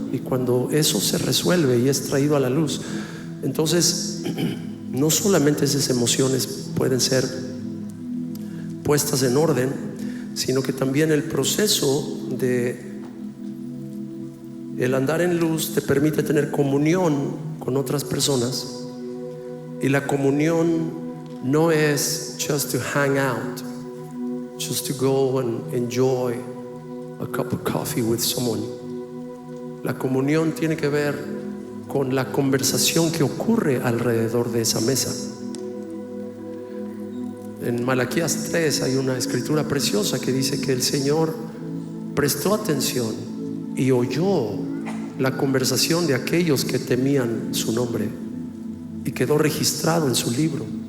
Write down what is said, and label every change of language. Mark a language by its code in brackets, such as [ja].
[es] Y cuando eso se resuelve y es traído a la luz, entonces no solamente esas emociones pueden ser puestas en orden, sino que también el proceso de el andar en luz te permite tener comunión con otras personas. Y la comunión no es [en] just to hang out, just to go and enjoy a cup of coffee with someone. [es] La comunión tiene que ver con la conversación que ocurre alrededor de esa mesa. En Malaquías 3 hay una escritura preciosa que dice que el Señor prestó atención y oyó la conversación de aquellos que temían su nombre, y quedó registrado en su libro.